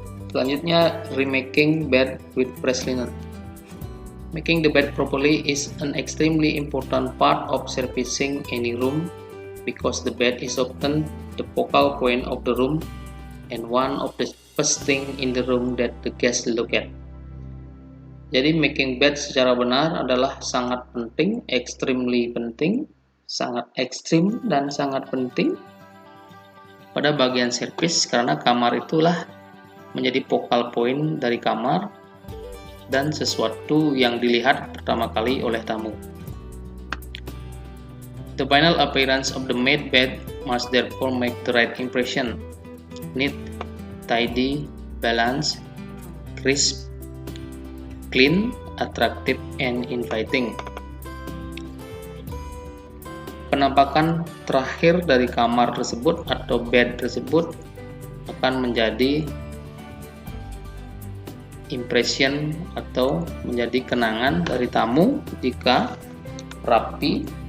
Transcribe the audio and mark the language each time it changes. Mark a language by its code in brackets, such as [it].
[en] Selanjutnya, remaking bed with fresh linen. Making the bed properly is an extremely important part of servicing any room because the bed is often the focal point of the room and one of the first thing in the room that the guests look at. [id] Jadi making bed secara benar adalah sangat penting, extremely penting, sangat ekstrim dan sangat penting pada bagian servis karena kamar itulah menjadi focal point dari kamar dan sesuatu yang dilihat pertama kali oleh tamu. [en] The final appearance of the made bed must therefore make the right impression. Neat, tidy, balanced, crisp, clean, attractive, and inviting. [id] Penampakan terakhir dari kamar tersebut atau bed tersebut akan menjadi impression atau menjadi kenangan dari tamu jika rapi,